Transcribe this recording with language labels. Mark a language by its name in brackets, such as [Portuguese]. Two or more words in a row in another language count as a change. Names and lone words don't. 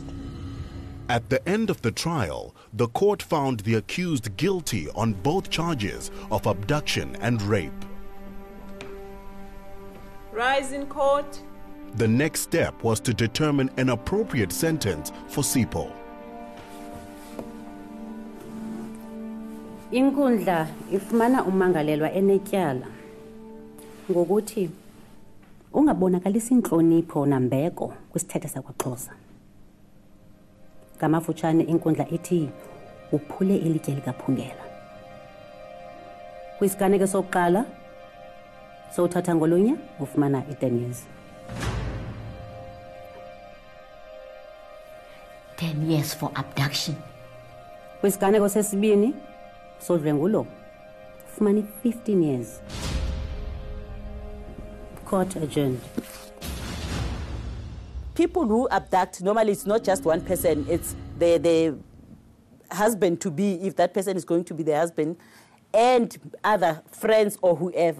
[English] At the end of the trial, the court found the accused guilty on both charges of abduction and rape. Rise in court. The next step was to determine an appropriate sentence for Sipho. [Xhosa] Inkundla ifumana umangalelwa enetyala ngokuthi ungabonakalisa inhlonipho nambeko kwisithethe sakwaXhosa. Ngamafutshane inkundla ithi uphule ilitye likaphungela. Kwisiganeko sokuqala sowuthatha ngolunye ufumana i-10 years. [English] 10 years for abduction. [Xhosa] Kwisiganeko sesibini sodlwengulo ufumana 15 years. [English] Court adjourned. People who abduct, normally it's not just one person, it's the husband to be, if that person is going to be the husband, and other friends or whoever.